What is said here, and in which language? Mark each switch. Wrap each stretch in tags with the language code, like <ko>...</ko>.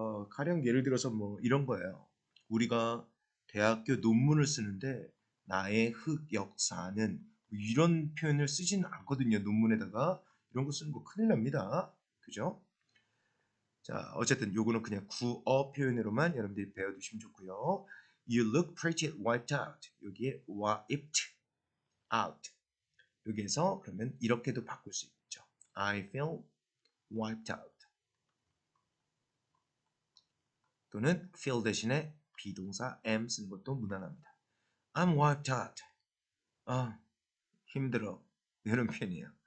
<ko>가령 예를 들어서 뭐 이런 거예요. 우리가 대학교 논문을 쓰는데 나의 흑역사는 이런 표현을 쓰지는 않거든요. 논문에다가 이런 거 쓰는 거 큰일 납니다. 그죠? 자, 어쨌든 요거는 그냥 구어 표현으로만 여러분들이 배워두시면 좋고요.</ko> <en>You look pretty wiped out. 여기에 wiped out.</en> <ko>여기에서 그러면 이렇게도 바꿀 수 있죠.</ko> <en>I feel wiped out.</en> <ko>또는 feel 대신에 비동사 am 쓰는 것도 무난합니다.</ko> <en>I'm wiped out.</en> <ko>힘들어. 이런 표현이에요.</ko>